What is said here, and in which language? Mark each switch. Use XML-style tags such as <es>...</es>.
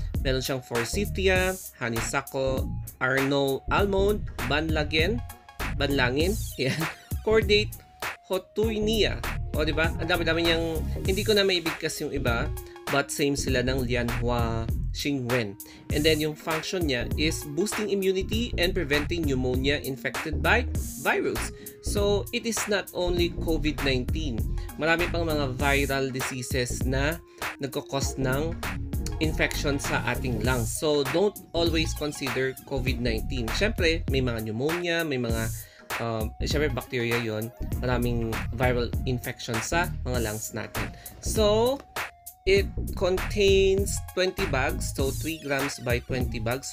<tl>Meron siyang forsythia, honeysuckle, almond, banlangin, yan, cordate, hotuinia. O diba? Ang dami-dami niyang, hindi ko na maibigkas yung iba, but same sila ng Lianhua Xingwen.</tl> <en>And then</en> <tl>yung function niya</tl> <en>is boosting immunity and preventing pneumonia infected by virus. So it is not only COVID-19.</en> <tl>Marami pang mga viral diseases na nagkakos ng infection sa ating lungs.</tl> <en>So don't always consider COVID-19.</en> <tl>Siyempre, may mga pneumonia, may mga siyempre bacteria yon, maraming viral infection sa mga lungs natin.</tl> <en>So it contains 20 bags, so 3 grams by 20 bags.</en>